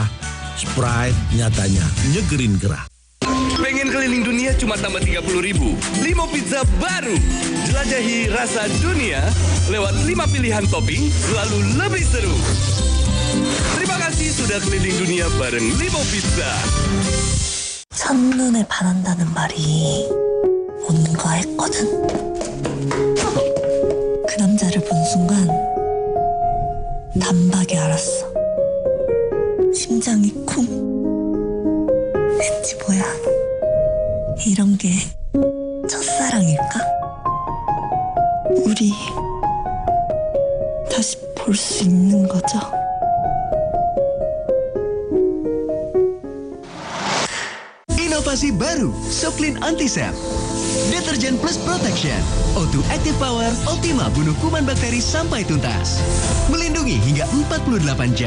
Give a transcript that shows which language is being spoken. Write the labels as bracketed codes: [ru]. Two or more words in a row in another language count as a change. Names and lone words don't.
[id] Sprite nyatanya nyegerin gerah. Pengen keliling dunia cuma tambah 30.000. Limo Pizza baru. Jelajahi rasa dunia lewat 5 pilihan topping, lalu lebih seru. Terima kasih sudah keliling dunia bareng Limo Pizza. [ko] 첫눈에 반한다는 말이 뭔가 했거든. 그 남자를 본 순간 단박에 알았어. 심장이 쿵. 왠지 뭐야. 이런 게 첫사랑일까? 우리 다시 볼 수 있는 거죠? [id] Inovasi baru, Soklin Antisep. Deterjen [en] plus protection. [id] O2 Active Power Ultima bunuh kuman bakteri sampai tuntas. Melindungi hingga 48 jam.